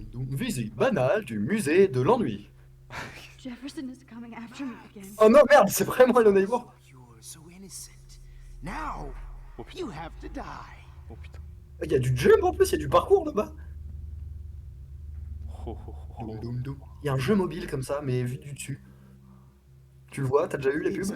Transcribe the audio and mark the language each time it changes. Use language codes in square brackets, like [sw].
[fr] Visite banale du musée de l'ennui. [en] Jefferson is coming after me again. [fr] Oh non, merde, c'est vraiment Hello Neighbor. [en] You're so innocent. Now, [fr] Oh putain, [en] you have to die. [fr] oh putain. Il y a du jump en plus, il y a du parcours là-bas. Oh, oh, oh, oh. Il y a un jeu mobile comme ça, mais vu du dessus. Tu le vois, t'as déjà eu les pubs?